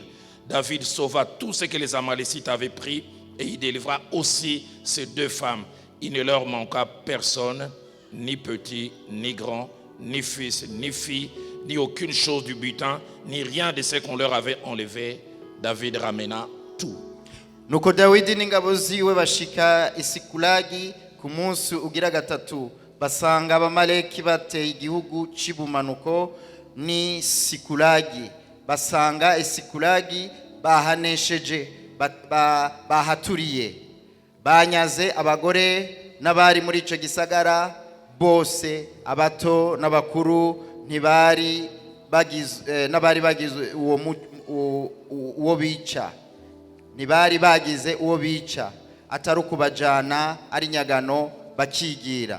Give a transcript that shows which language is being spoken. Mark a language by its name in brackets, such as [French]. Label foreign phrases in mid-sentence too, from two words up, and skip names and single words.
[French] David sauva tout ce que les Amalécites avaient pris, et il délivra aussi ces 2 femmes. Il ne leur manqua personne, ni petit, ni grand, ni fils, ni fille, ni aucune chose du butin, ni rien de ce qu'on leur avait enlevé. David ramena tout. [Rundi] Nuko Dawidi n'ingabo ziwe bashika Isikulagi ku munsi ugira gatatu, basanga abamaleki bateye igihugu cy'ibumanuko ni Sikulagi. Basanga Isikulagi bahanesheje, bahaturiye, banyaze abagore n'abari muri ico gisagara bose, abato n'abakuru, ntibari bagize n'abari bagize uwo bica, ntibari bagize uwo bica, atari ukubajana ari nyagano bakigira.